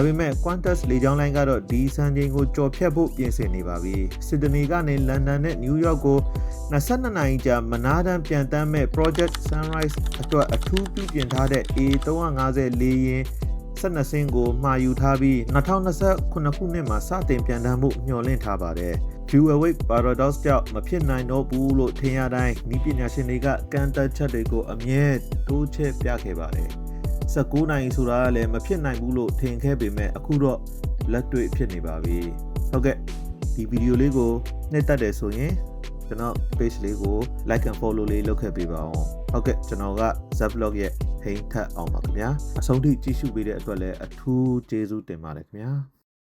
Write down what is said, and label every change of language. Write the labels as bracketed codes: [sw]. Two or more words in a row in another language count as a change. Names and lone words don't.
[my] ပေမဲ့ Qantas လေကြောင်းလိုင်းကတော့ဒီစံချိန်ကိုကြော်ဖြတ်ဖို့ပြင်ဆင်နေပါပြီ။စစ်ဒနီကနေလန်ဒန်နဲ့နယူးယောက်ကို22နာရီကြာမနာတမ်းပြန်တန်းမဲ့ Project Sunrise အတွက်အထူးပြုပြင်ထားတဲ့ A350 လေယာဉ်12စင်းကိုမှာယူထားပြီး2029ခုနှစ်မှာစတင်ပြန်တန်း ဖို့မျှော်လင့်ထားပါတယ်။ [en] Fuel weight paradox [my] ကြောင့်မဖြစ်နိုင်တော့ဘူးလို့ထင်ရတိုင်းဤပညာရှင်တွေကကန့်သက်ချက်တွေကိုအမြဲတိုးချဲ့ပြခဲ့ပါတယ်။19နိုင်ဆိုတာကလည်းမဖြစ်နိုင်ဘူးလို့ထင်ခဲ့ပေမဲ့အခုတော့လက်တွေ့ဖြစ်နေပါပြီ။ဟုတ်ကဲ့ဒီဗီဒီယိုလေးကိုနှစ်သက်တယ်ဆိုရင်ကျွန်တော် page လေးကို [en] like and follow [my] လေးလုပ်ခဲ့ပေးပါအောင်။ဟုတ်ကဲ့ကျွန်တော်က Zblog ရဲ့ဟိန်းထက်အောင်ပါခင်ဗျာ။အဆုံးထိကြည့်ရှုပေးတဲ့အတွက်လည်းအထူးကျေးဇူးတင်ပါတယ်ခင်ဗျာ။